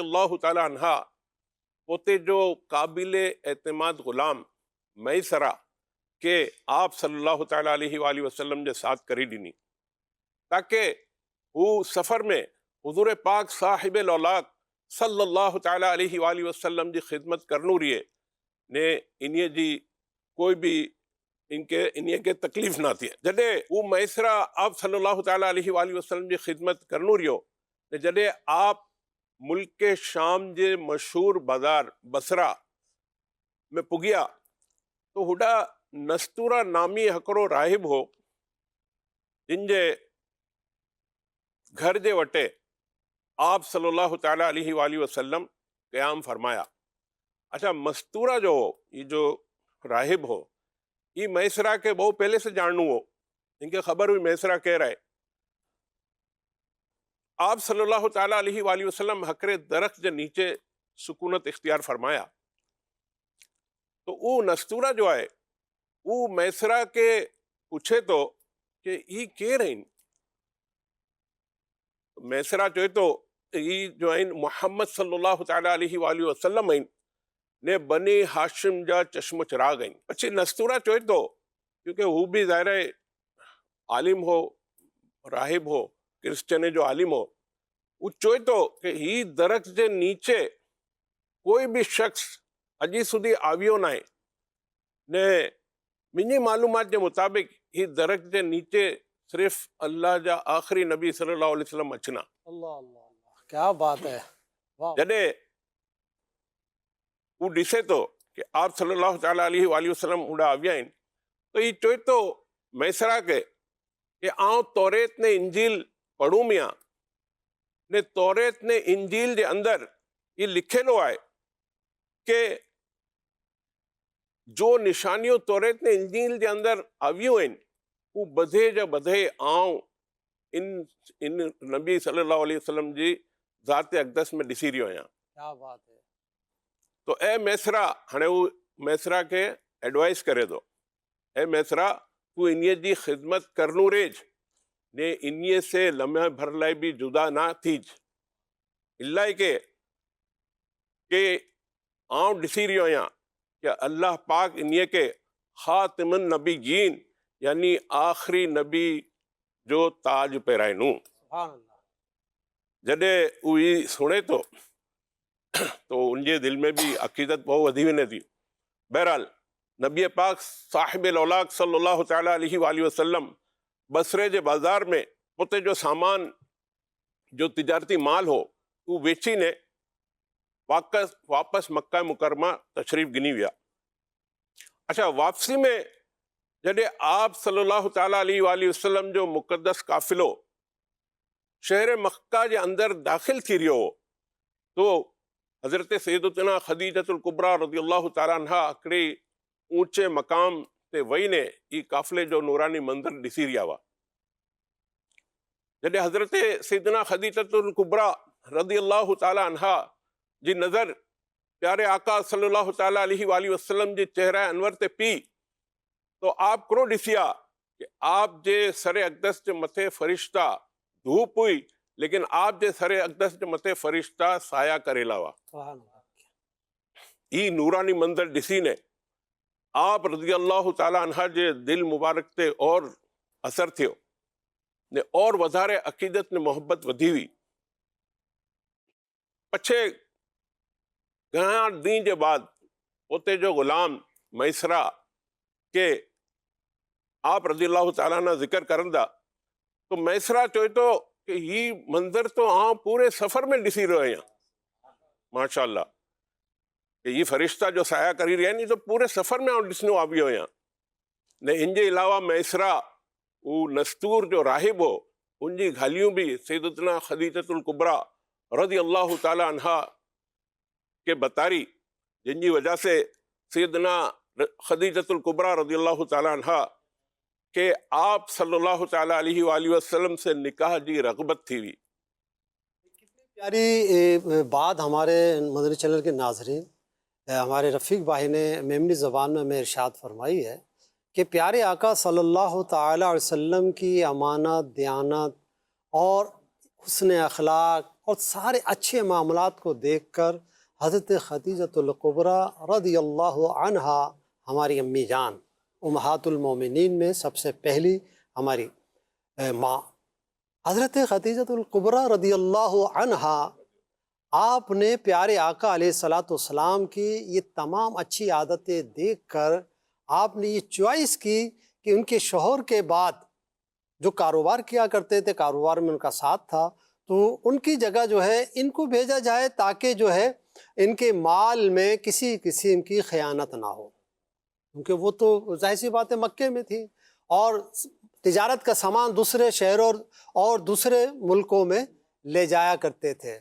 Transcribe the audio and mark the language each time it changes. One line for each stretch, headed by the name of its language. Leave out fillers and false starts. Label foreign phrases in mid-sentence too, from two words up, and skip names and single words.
Arabic: اللہ تعالیٰ عنہا
Kachhi: پوتے جو قابل اعتماد غلام میسرہ کہ آپ
Arabic: صلی اللہ تعالیٰ علیہ وآلہ وسلم
Kachhi: جے ساتھ کری ڈینی تاکہ وہ سفر میں حضور پاک صاحب الاولاق
Arabic: صلی اللہ تعالیٰ علیہ وآلہ وسلم
Kachhi: جی خدمت کرنو رہے نے انہیں جی कोई भी इन्हीअ खे तकलीफ़ न थिए। जॾहिं हू मैसरा आप
Arabic: صلى الله تعالى عليه وسلم
Kachhi: जी ख़िदमत करनो रहियो, जॾहिं आप मुल्क के शाम जे मशहूर बाज़ार बसरा में पुगिया तो हुडा नस्तूरा नामी हिकिड़ो राहिब हो, जिन जे घर जे वटे आप
Arabic: صلى الله تعالى عليه وسلم
Kachhi: क़याम फरमाया। अच्छा, मस्तूरा जो हो, ये जो राहिब हो, ये मैसरा के बहुत पहले से जानू हो, इनके खबर हुई मैसरा कह रहे आप
Arabic: صلى الله تعالى عليه وسلم
Kachhi: हकरे दरख्त जे नीचे सुकूनत इख्तियार फरमाया। तो वो नस्तूरा जो है वो मैसरा के पूछे तो कि ये के रहीन। मैसरा चवे तो ये जो आहिनि मोहम्मद
Arabic: صلى الله تعالى عليه وسلم
Kachhi: आहिनि ने बनी हाशिम जा चश्मो चिराग आहिनि। पछी नस्तूरा चवे तो, क्योंकि हू भी ज़ाहिर है आलिम हो, राहिब हो, क्रिश्चन जो आलिम हो, वो चवे तो कि ही दरख्त जे नीचे कोई भी शख्स अजी सुधी आवियो ना है ने मुंहिंजी मालूमात जे मुताबिक़ ही दरख्त जे नीचे सिर्फ़ अल्लाह जा आख़िरी नबी
Arabic: صلى الله عليه وسلم
Kachhi: अचना। अल्लाह अल्लाह अल्लाह,
Urdu: کیا بات ہے,
Kachhi: वाह। जॾहिं हू ॾिसे तो कि आप
Arabic: صلى الله تعالى عليه وسلم
Kachhi: उड़ा आविया आहिनि, तो ये चवे तो मैसरा के कि आउं तौरेत ने इंजील पढ़ूं मियां ने तौरेत ने इंजील जे अंदर ये लिखियलु आहे कि जो निशानियों तौरेत ने इंजील जे अंदर आवियूं आहिनि वो बधे जा बधे आउं इन नबी
Arabic: صلى الله عليه وسلم
Kachhi: जी ज़ात अक़दस में ॾिसी रहियो आहियां।
Urdu: کیا بات ہے.
Kachhi: तो ए मैसरा, हाणे हू मैसरा के एडवाइस करे थो, ए मैसरा तू इन्हीअ जी ख़िदमत करनू रेज ने इन्हीअ से लम्हे भर लाइ भी जुदा ना थीज, इलाही के आउं ॾिसी रहियो आहियां कि अल्लाह पाक इन्हीअ के
Arabic: خاتم النبيين
Kachhi: यानी आख़िरी नबी जो ताज पहिराइनू।
Arabic: سبحان الله.
Kachhi: जॾहिं उही सुणे तो उनके दिल में भी अक़ीदत बहुत वधी वञे थी। बहरहाल नबी पाक साहिब औलाद
Arabic: صلى الله تعالى عليه وسلم
Kachhi: बसरे जे बाज़ार में उते जो सामान जो तिजारती माल हो वो वेची ने वापस मक्का मुकरमा तशरीफ़ गिनी विया। अच्छा, वापसी में जॾहिं आप
Arabic: صلى الله تعالى عليه وسلم
Kachhi: जो मुक़द्दस काफ़िलो शहर मक्का जे अंदर दाख़िल थी रहियो हो तो हज़रत सैयदतुना खदीजतुल कुबरा
Arabic: رضي الله تعالى عنها
Kachhi: हिकिड़े ऊंचे मक़ाम ते वही ने ई काफ़िले जो नूरानी मंज़र ॾिसी रहिया हुआ। जॾहिं हज़रत सैयदना खदीजतुल कुबरा
Arabic: رضي الله تعالى عنها
Kachhi: जी नज़र प्यारे आका
Arabic: صلى الله تعالى عليه وسلم
Kachhi: जे चेहरा अनवर ते पी तो आप क्रो ॾिसिया कि आप जे सरे अक़दस जे मथे फ़रिश्ता धूप हुई, लेकिन आप जे सरे अक़दस जे मथे फ़रिश्ता साया करेला हुआ।
Arabic: سبحان الله.
Kachhi: ई नूरानी मंज़र ॾिसी ने आप
Arabic: رضي الله تعالى عنها
Kachhi: जे दिल मुबारक ते और असर थियो ने और वधारे अक़ीदत ने मोहब्बत वधी हुई। पछे घणा ॾींहं जे बाद उते जो ग़ुलाम मैसरा के आप
Arabic: رضي الله تعالى عنها
Kachhi: ज़िक्र करंदा तो मैसरा चवे तो कि ही मंज़र तो आउं पूरे सफ़र में ॾिसी रहियो आहियां, माशाअल्लाह, कि ये फ़रिश्ता जो साया करी रहिया आहिनि तो पूरे सफ़र में आउं ॾिसणो आवियो आहियां। ने इन जे अलावा मैसरा वो नस्तूर जो राहिब हो उनजी ॻाल्हियूं भी सैयदतुना खदीजतुल कुबरा
Arabic: رضي الله تعالى عنها
Kachhi: के बतारी, जिन जी वजह से सैयदना खदीजतुल कुबरा
Arabic: رضي الله تعالى عنها
Kachhi: के आप
Arabic: صلى الله تعالى عليه وسلم
Kachhi: से निकाह जी रग़बत थी हुई।
Urdu: پیاری بات ہمارے مدنی چینل کے ناظرین، ہمارے رفیق بھائی نے میمنی زبان میں ہمیں ارشاد فرمائی ہے کہ پیارے آقا
Arabic: صلى الله تعالى عليه وسلم
Urdu: کی امانت، دیانت اور حسن اخلاق اور سارے اچھے معاملات کو دیکھ کر حضرت خدیجۃ الکبریٰ
Arabic: رضي الله عنها
Urdu: ہماری امی جان
Arabic: أمهات المؤمنين
Urdu: میں سب سے پہلی ہماری ماں حضرت خدیجۃ الکبریٰ
Arabic: رضي الله عنها,
Urdu: آپ نے پیارے आका
Arabic: عليه الصلاة والسلام
Urdu: کی یہ تمام اچھی عادتیں دیکھ کر آپ نے یہ چوائس کی کہ ان کے شوہر کے بعد جو کاروبار کیا کرتے تھے، کاروبار میں ان کا ساتھ تھا، تو ان کی جگہ جو ہے ان کو بھیجا جائے تاکہ جو ہے ان کے مال میں کسی قسم کی خیانت نہ ہو، کیونکہ وہ تو ظاہر سی بات ہے مکے میں تھی اور تجارت کا سامان دوسرے شہروں اور دوسرے ملکوں میں لے جایا کرتے تھے۔